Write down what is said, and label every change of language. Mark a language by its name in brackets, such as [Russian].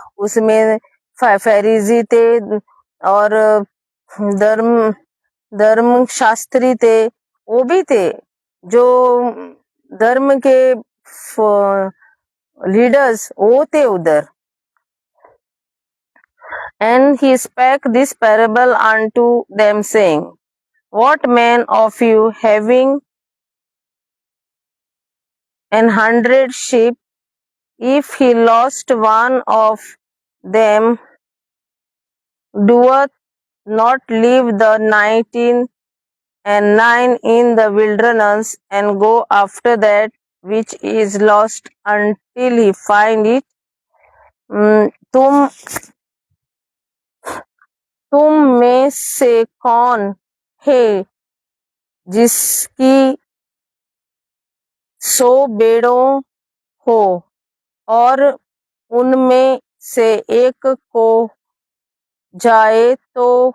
[Hindi] उसमें फरीसी थे और धर्म शास्त्री थे, वो भी थे जो धर्म के लीडर्स वो थे उधर. [English] And he spake this parable unto them, saying, What man of you, having 100 sheep, if he lost one of them, doeth not leave the 99 in the wilderness, and go after that which is lost until he find it? [Hindi] तुम में से कौन है जिसकी 100 भेड़ों हो और उनमें से एक को जाए तो